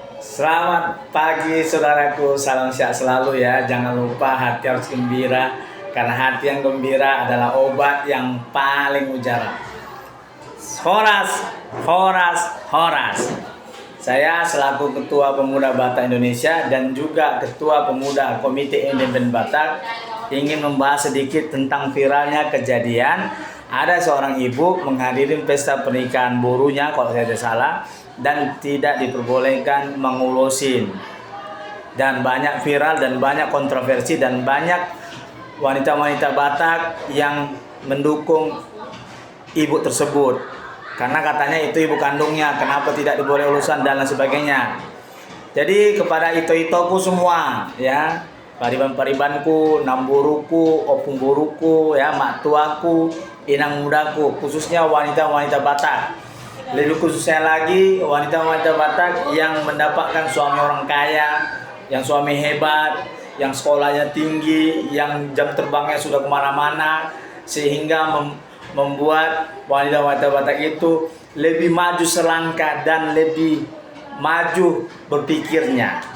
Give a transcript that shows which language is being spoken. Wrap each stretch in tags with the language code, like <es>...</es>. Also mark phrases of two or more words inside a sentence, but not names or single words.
<id>Selamat pagi saudaraku, salam sehat selalu ya. Jangan lupa hati harus gembira, karena hati yang gembira adalah obat yang paling mujara.</id> <bbc>Horas, horas, horas.</bbc> <id>Saya selaku Ketua Pemuda Batak Indonesia dan juga Ketua Pemuda Komite Independen Batak ingin membahas sedikit tentang viralnya kejadian ada seorang ibu menghadiri pesta pernikahan burunya, kalau saya tidak salah, dan tidak diperbolehkan mengulusin. Dan banyak viral dan banyak kontroversi dan banyak wanita-wanita Batak yang mendukung ibu tersebut. Karena katanya itu ibu kandungnya, kenapa tidak diboleh ulusan dan lain sebagainya. Jadi kepada ito-itoku semua ya,</id> <bbc>pariban-paribanku, namburuku, opung buruku ya, mak tuaku, inang mudaku,</bbc> <id>khususnya wanita-wanita Batak. Lebih khususnya lagi wanita-wanita Batak yang mendapatkan suami orang kaya, yang suami hebat, yang sekolahnya tinggi, yang jam terbangnya sudah kemana-mana, sehingga membuat wanita-wanita Batak itu lebih maju selangkah dan lebih maju berpikirnya.</id>